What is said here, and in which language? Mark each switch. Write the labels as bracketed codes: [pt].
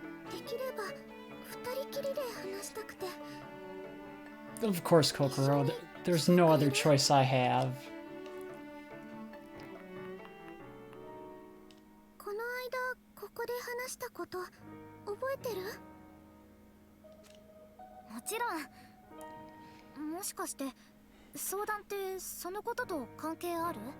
[ja] できれば二人きりで話したくて。 [en] Of course, Kokoro. There's no other choice I have. [ja] この間ここで話したこと覚えてる？もちろん。もしかして相談ってそのことと関係ある？